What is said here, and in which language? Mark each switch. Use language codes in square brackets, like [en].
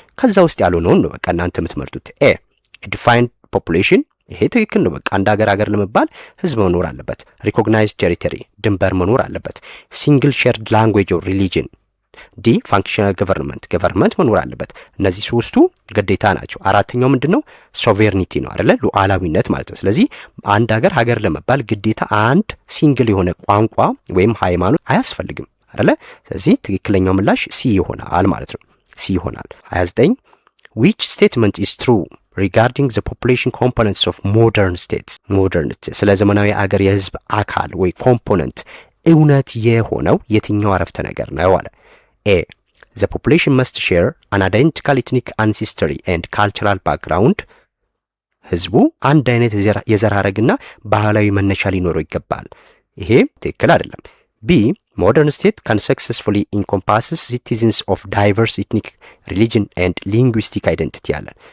[am] ከዛ ውስጥ ያልሆነውን ነው በቃ እናንተ የምትመርጡት። ኤ ዲፋይንድ ፖፑሌሽን፣ ይሄ ትክክል ነው። በቃ አንድ ሀገር ለመባል ህዝብ መኖር አለበት። ሪኮግናይዝድ ቴሪቶሪ፣ ድንበር መኖር አለበት። ሲንግል ሼርድ ላንጉዌጅ ኦር ሪሊጅን። ዲ ፋንክሽናል ገቨርንመንት መኖር አለበት። እነዚህ ሶስቱ ግዴታ ናቸው። አራተኛው ምንድነው? ሶቨርኒቲ ነው አይደለ? ሉዓላዊነት ማለት ነው። ስለዚህ አንድ ሀገር ለመባል ግዴታ አንድ ሲንግል የሆነ ቋንቋ ወይም ሃይማኖት አያስፈልግም አይደለ? ስለዚህ ትክክለኛው ምላሽ ሲ ይሆናል ማለት ነው። ሲ ይሆናል። 29 [en] which statement is true regarding the population components of modern states? [am] ስለ ዘመናዊ አገር የህዝብ አካል ወይ ኮምፖነንት እውነት የሆነው የትኛው አረፍተ ነገር ነው አለ። ኤ [en] the population must share an identical ethnic ancestry and cultural background። [am] ህዝቡ አንድ አይነት የዘር ሐረግና ባህላዊ መነሻ ሊኖረው ይገባል። ይሄ ትክክል አይደለም። ቢ [en] modern state can successfully encompasses citizens of diverse ethnic religion and linguistic identity [am] አለ።